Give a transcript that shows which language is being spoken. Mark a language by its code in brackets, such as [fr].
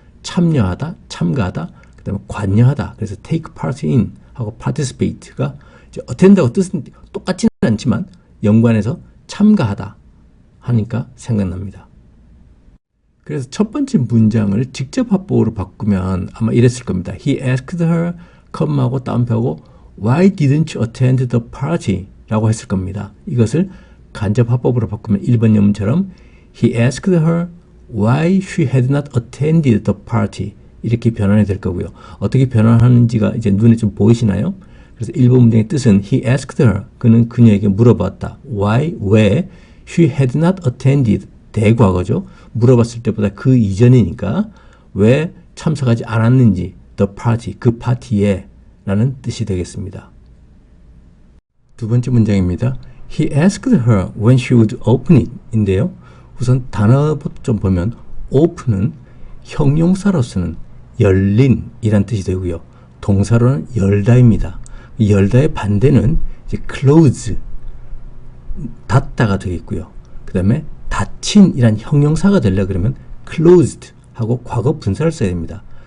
[ko] 참여하다, 참가하다, 그 다음에 관여하다. 그래서 [en] take part in [ko] 하고 participate가 이제 attend하고 뜻은 똑같지는 않지만 연관해서 참가하다 하니까 생각납니다. 그래서 첫 번째 문장을 직접 화법으로 바꾸면 아마 이랬을 겁니다. [en] He asked her, [ko] 하고 다운표하고 [en] Why didn't you attend the party? [ko] 라고 했을 겁니다. 이것을 간접 화법으로 바꾸면 1번 예문처럼 [en] He asked her why she had not attended the party [ko] 이렇게 변환이 될 거고요. 어떻게 변환하는지가 이제 눈에 좀 보이시나요? 그래서 1번 문장의 뜻은 [en] He asked her, [ko] 그는 그녀에게 물어봤다. [en] Why, 왜 she had not attended, [ko] 대과거죠. 물어봤을 때보다 그 이전이니까 왜 참석하지 않았는지 [en] the party, [ko] 그 파티에 라는 뜻이 되겠습니다. 두 번째 문장입니다. [en] He asked her when she would open it 인데요. [ko] 우선 단어부터 좀 보면 open은 형용사로서는 열린 이란 뜻이 되고요. 동사로는 열다입니다. 열다의 반대는 이제 close, 닫다가 되겠고요. 그 다음에 닫힌 이란 형용사가 되려 그러면 closed 하고 과거 분사를 써야 됩니다.